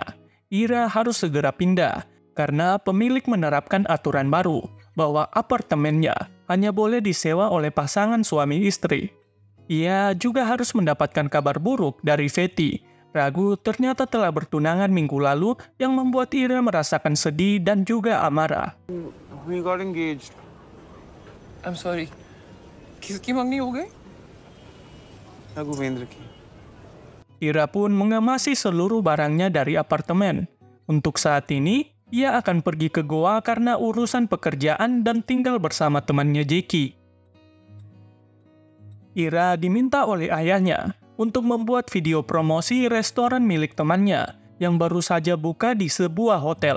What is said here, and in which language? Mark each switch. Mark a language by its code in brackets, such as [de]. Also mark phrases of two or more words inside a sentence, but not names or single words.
[id] Ira harus segera pindah, karena pemilik menerapkan aturan baru bahwa apartemennya hanya boleh disewa oleh pasangan suami istri. Ia juga harus mendapatkan kabar buruk dari Feti. Ragu ternyata telah bertunangan minggu lalu yang membuat Ira merasakan sedih dan juga amarah. [en] We got engaged. I'm sorry. [hi] किसकी मंगनी हो गई? Raghavendra ki. [id] Ira pun mengemasi seluruh barangnya dari apartemen. Untuk saat ini, ia akan pergi ke Goa karena urusan pekerjaan dan tinggal bersama temannya Jackie. Ira diminta oleh ayahnya untuk membuat video promosi restoran milik temannya yang baru saja buka di sebuah hotel.